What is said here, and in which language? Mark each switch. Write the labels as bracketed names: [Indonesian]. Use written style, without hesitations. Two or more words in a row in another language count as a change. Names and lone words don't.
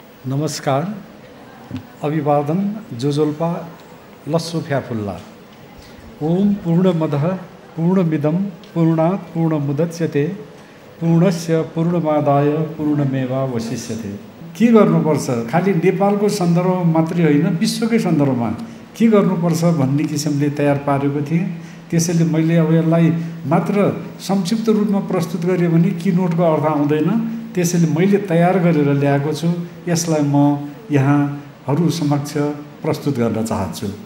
[Nepali] नमस्कार, अभिवादन जोजोल्पा लस्सो फ्याफुल्ला। [Sanskrit] ओम पूर्णमदः पूर्णमिदं पूर्णात् पूर्णमुदच्यते पूर्णस्य पूर्णमादाय पूर्णमेवावशिष्यते। [Nepali] के गर्नुपर्छ? खालि नेपालको सन्दर्भमा मात्रै होइन, विश्वकै सन्दर्भमा के गर्नुपर्छ भन्ने किसिमले तयार पारेको थिएँ। त्यसैले मैले अब यसलाई मात्र संक्षिप्त रूपमा प्रस्तुत गरेँ भने किनोटको अर्थ आउँदैन। त्यसैले मैले तयार गरेर ल्याएको छु। यसलाई म यहाँहरू समक्ष प्रस्तुत गर्न चाहन्छु।